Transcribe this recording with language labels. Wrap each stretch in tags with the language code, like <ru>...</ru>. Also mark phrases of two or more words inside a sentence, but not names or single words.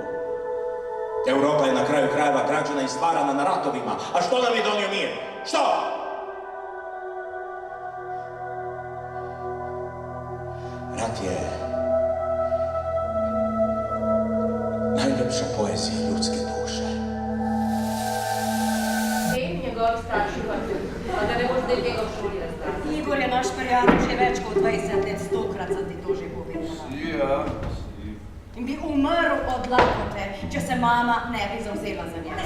<hr>Europa je na kraju krajeva građena i stvarana na ratovima. A što nam je donio mir? Što? Rat je najljepša poezija ljudske duše.</hr> <sl>Vem njegovi starši pa tudi, pa da ne boš zdaj tega v šoli razpravljati. Igor je naš prijatelj že več kot 20 let, 100-krat sem ti to že povedala. Ja. In bi umrl od lakote, če se mama ne bi zavzela za njega.</sl>